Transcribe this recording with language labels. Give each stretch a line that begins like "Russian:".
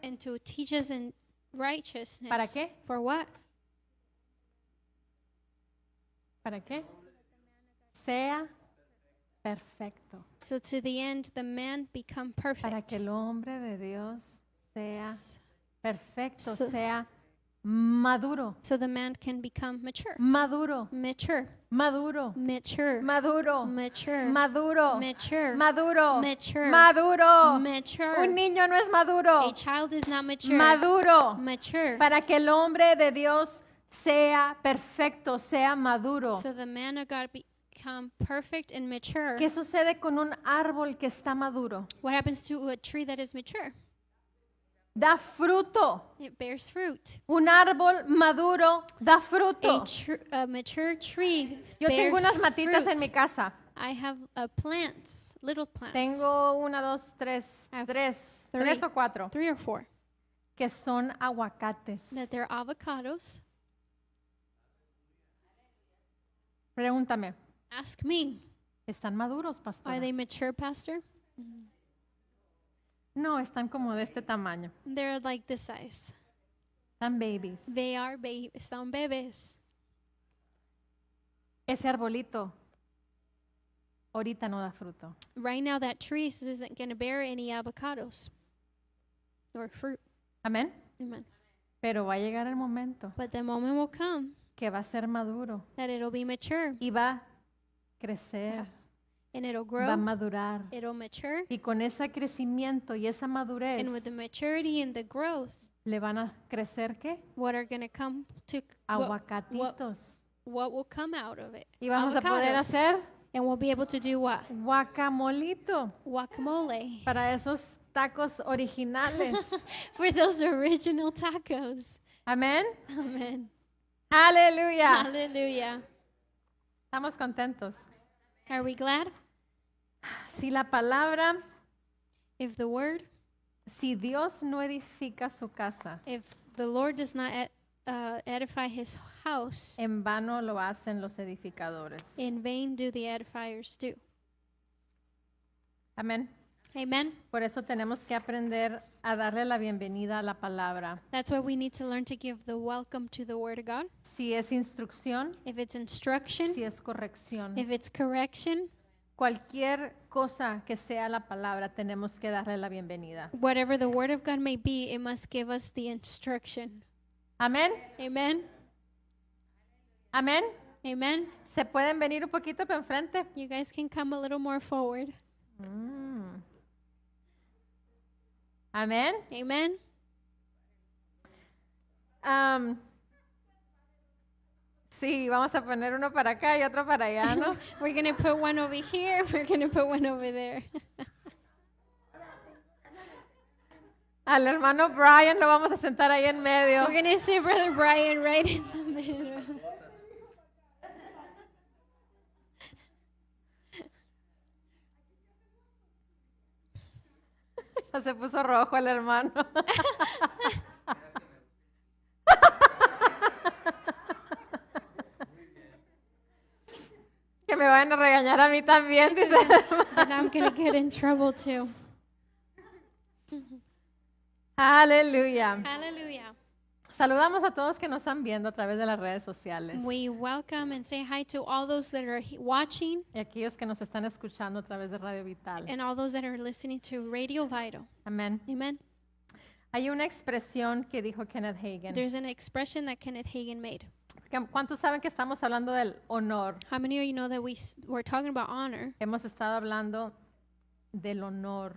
English: and to teach us in righteousness.
Spanish: ¿Para qué?
English: For what?
Spanish: ¿Para qué? Sea perfecto.
English: So to the end, the man become
Spanish: Para
English: perfect.
Spanish: que el hombre de Dios sea perfecto,
English: So-
Spanish: sea maduro,
English: So the man can become mature.
Spanish: maduro,
English: Mature.
Spanish: maduro,
English: Mature.
Spanish: maduro,
English: Mature.
Spanish: maduro,
English: Mature.
Spanish: maduro,
English: Mature.
Spanish: maduro.
English: Mature.
Spanish: Un niño no es maduro,
English: A child is not mature.
Spanish: maduro.
English: Mature.
Spanish: Para que el hombre de Dios sea perfecto, sea maduro.
English: So the man of God become perfect and mature.
Spanish: ¿Qué sucede con un árbol que está maduro?
English: What happens to a tree that is mature?
Spanish: Da fruto.
English: It bears fruit.
Spanish: Un árbol maduro da fruto.
English: A mature tree
Spanish: Yo
English: bears
Spanish: tengo unas matitas
English: fruit.
Spanish: en mi casa.
English: I have plants, little plants.
Spanish: Tengo una, dos, tres,
English: I have
Spanish: tres,
English: three.
Spanish: tres o cuatro,
English: 3 or 4.
Spanish: que son aguacates.
English: That they're avocados.
Spanish: Pregúntame,
English: Ask me,
Spanish: ¿están maduros, pastor?
English: are they mature, Pastor?
Spanish: No, están como de este tamaño.
English: They're like this size.
Spanish: Están
English: babies. They are
Spanish: son bebés. Ese arbolito ahorita no da fruto.
English: Right now, that tree isn't going to bear any avocados or fruit.
Spanish: Amén.
English: Amen.
Spanish: Pero va a llegar el momento
English: But the moment will come
Spanish: que va a ser maduro
English: that it'll be mature
Spanish: y va a crecer,
English: and it'll
Spanish: va a
English: grow,
Spanish: madurar.
English: it'll mature,
Spanish: Y con ese crecimiento y esa madurez
English: and with the maturity and the growth,
Spanish: le van a crecer ¿qué?
English: what are going to come to
Spanish: Aguacatitos.
English: what will come out of it?
Spanish: Y vamos a poder
English: Avocados.
Spanish: hacer
English: And we'll be able to do what?
Spanish: guacamolito
English: Guacamole.
Spanish: para esos tacos originales.
English: For those original tacos.
Spanish: Amén.
English: Amen.
Spanish: Aleluya.
English: Hallelujah.
Spanish: Estamos contentos.
English: Are we glad?
Spanish: Si la palabra,
English: If the word,
Spanish: si Dios no edifica su casa,
English: if the Lord does not edify his house,
Spanish: en vano lo hacen los edificadores.
English: in vain do the edifiers do.
Spanish: Amén.
English: Amen.
Spanish: Por eso tenemos que aprender a darle la bienvenida a la palabra.
English: That's why we need to learn to give the welcome to the word of God.
Spanish: Si es instrucción,
English: If it's instruction,
Spanish: si es corrección,
English: if it's correction,
Spanish: cualquier cosa que sea la palabra, tenemos que darle la bienvenida.
English: whatever the word of God may be, it must give us the instruction.
Spanish: Amén.
English: Amen.
Spanish: Amén.
English: Amen.
Spanish: ¿Se pueden venir un poquito para enfrente?
English: You guys can come a little more forward.
Spanish: Amén.
English: Amen.
Spanish: Sí, vamos a poner uno para acá y otro para allá, ¿no?
English: We're going to put one over here. We're going to put one over there.
Spanish: Al hermano Brian lo vamos a sentar ahí en medio.
English: We're going to sit Brother Brian right in the middle.
Spanish: Se puso rojo el hermano. Que me van a regañar a mí también, dice.
English: And I'm going to get in trouble too.
Spanish: Aleluya.
English: Hallelujah.
Spanish: Saludamos a todos que nos están viendo a través de las redes sociales
English: We welcome and say hi to all those that are watching
Spanish: y aquellos que nos están escuchando a través de Radio Vital.
English: and all those that are listening to Radio Vital.
Spanish: Amén.
English: Amen.
Spanish: Hay una expresión que dijo Kenneth Hagin.
English: There's an expression that Kenneth Hagin made.
Spanish: ¿Cuántos saben que estamos hablando del honor?
English: How many of you know that we're talking about honor?
Spanish: Hemos estado hablando del honor,